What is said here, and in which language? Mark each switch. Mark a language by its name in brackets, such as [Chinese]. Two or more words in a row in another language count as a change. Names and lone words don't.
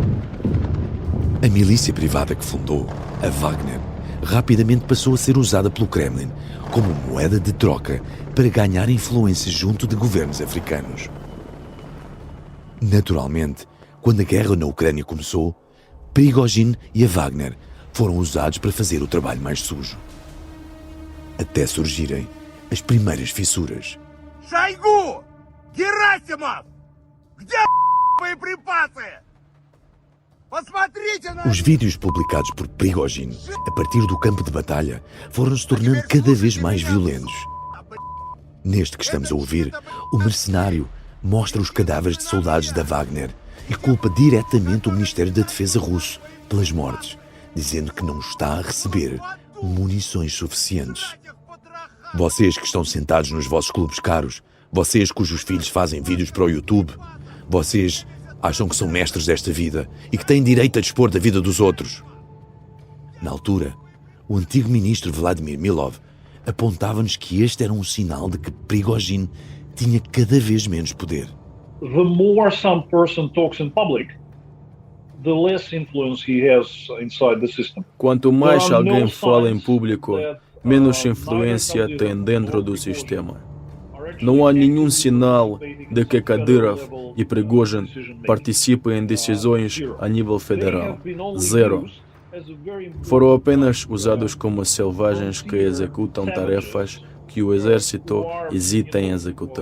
[Portuguese] A milícia privada que fundou, a Wagner, rapidamente passou a ser usada pelo Kremlin como moeda de troca para ganhar influência junto de governos africanos. Naturalmente, quando a guerra na Ucrânia começou, Prigozhin e a Wagner foram usados para fazer o trabalho mais sujo. Até surgirem as primeiras fissuras. [Russian] Шойгу! Герасимов! Где боеприпасы? Посмотрите на... [Portuguese] Os vídeos publicados por Prigozhin a partir do campo de batalha foram se tornando cada vez mais violentos. Neste que estamos a ouvir, o mercenário mostra os cadáveres de soldados da Wagner e culpa diretamente o Ministério da Defesa russo pelas mortes, dizendo que não está a receber munições suficientes. Vocês que estão sentados nos vossos clubes caros, vocês cujos filhos fazem vídeos para o YouTube, vocês acham que são mestres desta vida e que têm direito a dispor da vida dos outros. Na altura, o antigo ministro Vladimir Milov apontava-nos que este era um sinal de que Prigozhin tinha cada vez menos poder. [English] The more some person talks in public, the less influence he has inside the system. [Portuguese] Quanto mais alguém fala em público, menos influência tem dentro do sistema. Não há nenhum sinal de que Kadyrov e Prigozhin participem em decisões a nível federal. Zero. Foram apenas usados como selvagens que executam tarefas que o exército hesita em executar.